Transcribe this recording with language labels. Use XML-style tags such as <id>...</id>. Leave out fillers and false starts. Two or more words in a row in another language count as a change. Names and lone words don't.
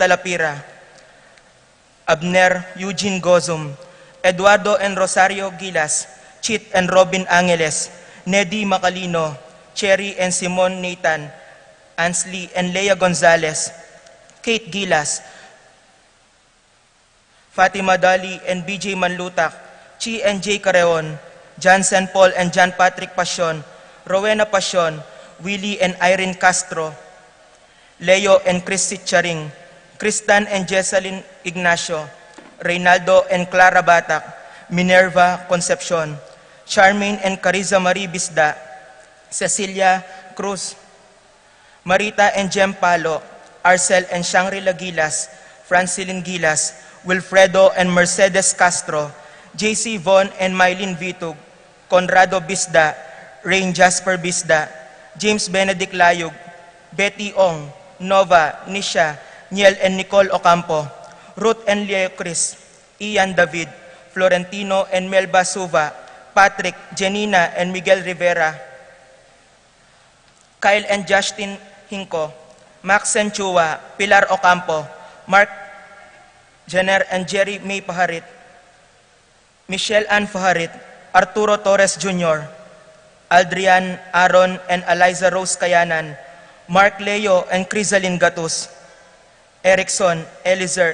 <en>Lapira, Abner Eugene Gozum, Eduardo and Rosario Gilas, Chit and Robin Angeles, Neddy Macalino, Cherry and Simon Nathan, Ansley and Leia Gonzalez, Kate Gilas, Fatima Dali and BJ Manlutak, Chi and J. Careon, Johnson Paul and John Patrick Pasion, Rowena Pasion, Willie and Irene Castro, Leo and Chris Charing, Kristan and Jessalyn Ignacio, Reynaldo and Clara Batak, Minerva Concepcion, Charmaine and Cariza Marie Bisda, Cecilia Cruz, Marita and Jem Palo, Arcel and Shangri-La Gilas, Francilin Gilas, Wilfredo and Mercedes Castro, JC Von and Mylene Vitug, Conrado Bisda, Rain Jasper Bisda, James Benedict Layug, Betty Ong, Nova, Nisha, Niel and Nicole Ocampo, Ruth and Leo Chris, Ian David, Florentino and Melba Suva, Patrick, Janina and Miguel Rivera, Kyle and Justin Hinko, Max and Chua, Pilar Ocampo, Mark Jenner and Jerry May Paharit, Michelle Ann Faharit, Arturo Torres Jr., Aldrian, Aaron and Eliza Rose Kayanan, Mark Leo and Crisalin Gatus, Erickson, Elizer</en>